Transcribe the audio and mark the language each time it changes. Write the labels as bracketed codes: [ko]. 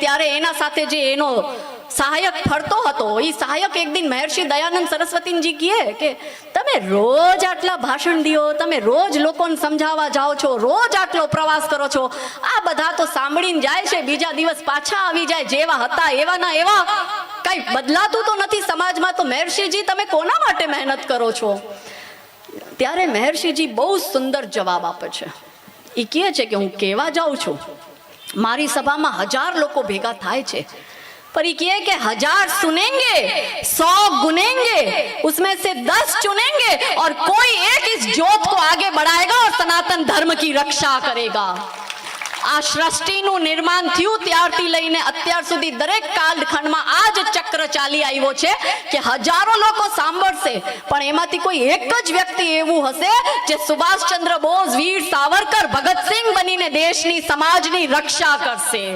[gu] ત્યારે એના સાથે જે એનો સહાયક ફરતો હતો, એ સહાયક એક દિન મહર્ષિ દયાનંદ સરસ્વતીજી કહે કે તમે રોજ આટલા ભાષણ દો, તમે રોજ લોકોને સમજાવવા જાઓ છો, રોજ આટલો પ્રવાસ કરો છો, આ બધા તો સાંભળીને જાય છે, બીજા દિવસ પાછા આવી જાય, જેવા હતા એવા ના એવા, કઈ બદલાતું તો નથી સમાજમાં. તો મહર્ષિજી તમે કોના માટે મહેનત કરો છો? ત્યારે મહર્ષિજી બહુ સુંદર જવાબ આપે છે. એ કહે છે કે હું કહેવા જાઉં છું, મારી સભામાં 1000 લોકો ભેગા થાય છે, [hi] पर ये कि 1000 सुनेंगे, 100 गुनेंगे, उसमें से 10 चुनेंगे और कोई एक इस ज्योत को आगे बढ़ाएगा और सनातन धर्म की रक्षा करेगा. [gu] આ સૃષ્ટિનું નિર્માણ થયું ત્યારથી લઈને અત્યાર સુધી દરેક કાલખંડમાં આ જ ચક્ર ચાલી આવ્યો છે કે હજારો લોકો સાંભળશે, પણ એમાંથી કોઈ એક જ વ્યક્તિ એવું હશે જે સુભાષચંદ્ર બોઝ, વીર સાવરકર, ભગતસિંહ બનીને દેશની સમાજની રક્ષા કરશે.